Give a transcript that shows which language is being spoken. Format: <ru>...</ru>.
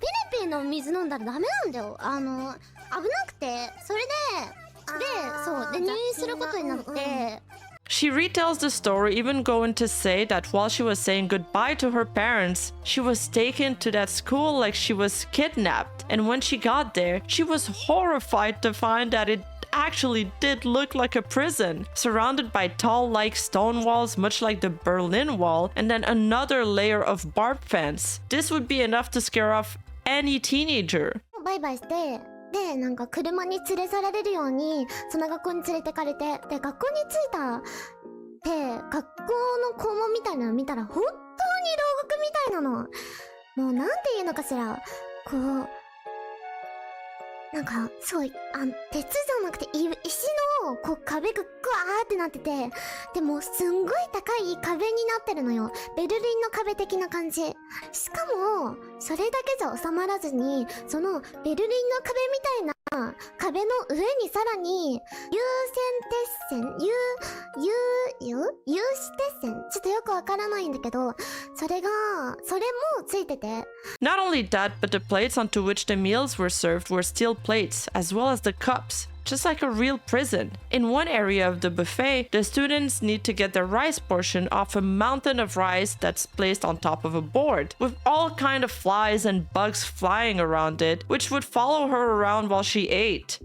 <ja>フィリピンの水飲んだらダメなんだよ。危なくてそれで入院することになって。</ja> <en>She retells the story, even going to say that while she was saying goodbye to her parents, she was taken to that school like she was kidnapped. And when she got there, she was horrified to find that it actually did look like a prison, surrounded by tall like stone walls much like the Berlin Wall, and then another layer of barbed fence. This would be enough to scare off any teenager.</en> <ja>バイバイしてでなんか車に連れ去られるようにその学校に連れてかれて、で学校に着いたで学校の校門みたいなの見たら本当に牢獄みたいなの。もうなんていうのかしら、こうなんかすごい鉄じゃなくて石のこう壁がグワーってなってて、でもすんごい高い壁になってるのよ。ベルリンの壁的な感じ。しかもそれだけじゃ収まらずに、そのベルリンの壁みたいな壁の上にさらに、有線鉄線、有刺鉄線ちょっとよくわからないんだけど、それもついてて。</ja> <en>Not only that, but the plates onto which the meals were served were steel plates, as well as the cups. Just like a real prison. In one area of the buffet, the students need to get their rice portion off a mountain of rice that's placed on top of a board, with all kind of flies and bugs flying around it, which would follow her around while she ate.</en>